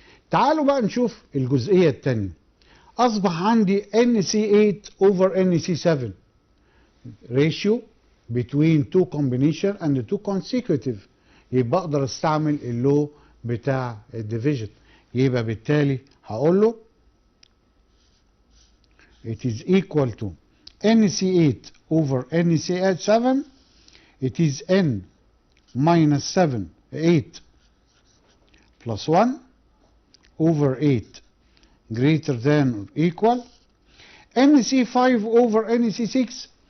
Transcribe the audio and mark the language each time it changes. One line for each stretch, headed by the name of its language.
Arabic: تعالوا بقى نشوف الجزئية التانية. اصبح عندي
English: NC8 over NC7 ratio between two combination and two consecutive.
Arabic: يبقى اقدر استعمل اللو بتاع الديفيجن. يبقى بالتالي هقول له
English: it is equal to NC8 over NC7. It is n minus 7 8 plus 1 over 8 greater than or equal NC5 over NC6.